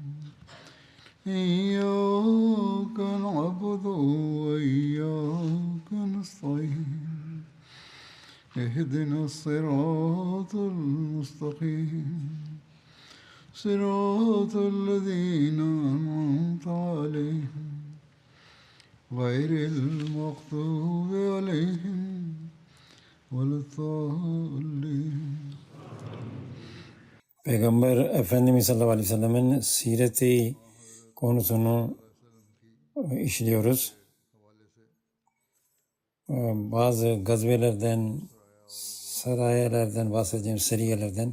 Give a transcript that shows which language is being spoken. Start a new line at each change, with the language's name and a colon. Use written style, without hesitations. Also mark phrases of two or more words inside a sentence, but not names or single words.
Arabic: إياك نعبد وإياك نستعين اهدنا الصراط المستقيم صراط الذين أنعمت عليهم غير المغضوب عليهم ولا الضالين.
Turkish: Peygamber Efendimiz
Arabic: صلى الله عليه وسلم'in
Turkish: sireti konusunu işliyoruz. Bazı gazvelerden, sarayelerden bahsedeceğim, seriyelerden.